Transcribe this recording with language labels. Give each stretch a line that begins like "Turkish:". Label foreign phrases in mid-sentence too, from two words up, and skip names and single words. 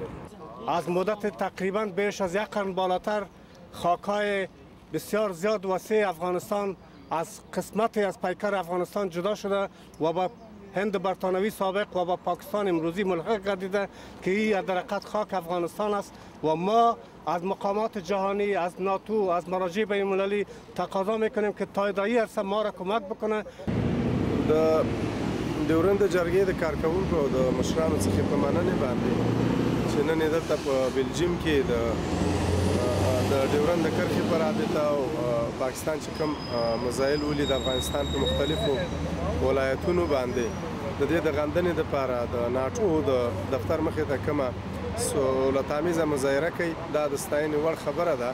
Persian: از مدت تقریبا بیش از یک قرن بالاتر خاکای بسیار زیاد وسیع افغانستان از قسمتی از پیکر افغانستان جدا شده و با هند برطانوی سابق و با پاکستان امروزی ملحق گردیده که این در حقیقت خاک افغانستان است و ما از مقامات جهانی، از ناتو، از مراجع بین المللی تقاضا میکنیم که تا ادعای عرصه ما را کمک بکنه.
Pashto: د ډیورند جرګې د کارکوونکو او د مشرانو څخه په مننې باندې چې نن یې دلته په بلجیم کې د ډیورند د کرښې په رابطه او پاکستان چې کوم مسایل ولي د افغانستان په مختلفو ولایتونو باندې د دې د غندنې دپاره د ناټو د دفتر مخې ته کومه سهولتامیزه مظاهره کوي، دا د ستاینې وړ خبره ده.